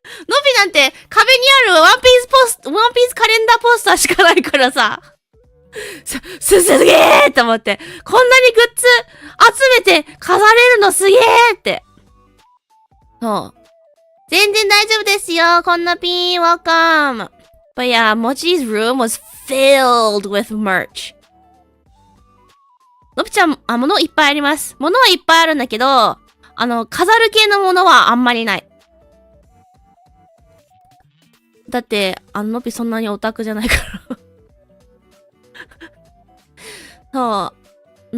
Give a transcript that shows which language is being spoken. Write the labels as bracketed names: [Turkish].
[Japanese] のびなんて壁にあるワンピースカレンダーポスターしかないからさ。すげえと思って。こんなにグッズ集めて飾れるのすげえって。そう。全然大丈夫ですよ。こんなピン、 [English] welcome. But yeah, Mochi's room was filled with merch. [Japanese] のびちゃん、物いっぱいあります。物はいっぱいあるんだけど、飾る系のものはあんまりない。だって、のびそんなにオタクじゃないからそう。